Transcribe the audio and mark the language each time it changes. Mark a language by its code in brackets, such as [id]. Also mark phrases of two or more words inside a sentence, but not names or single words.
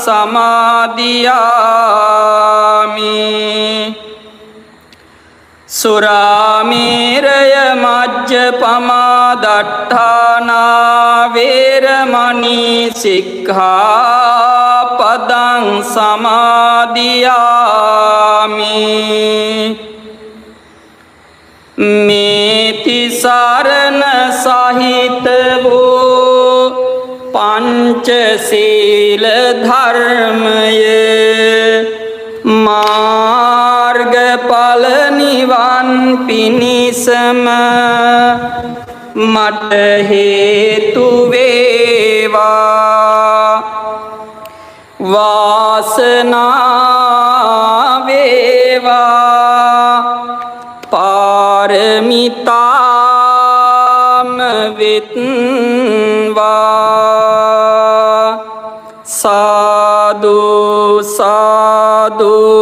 [pi] සමාදියාමි සුරාමේරය මජ්ජපමා දට්ඨානා වේරමණී සික්ඛාපදං සමාදියාමි [si] මේති සරණ සහිත වූ පංචශීල ධර්මය මාර්ගඵල නිවන් පිණිසම මට හේතු වේවා වාසනාව වේවා පාරමිතාම වෙත්වා [pi] සාදු සාදු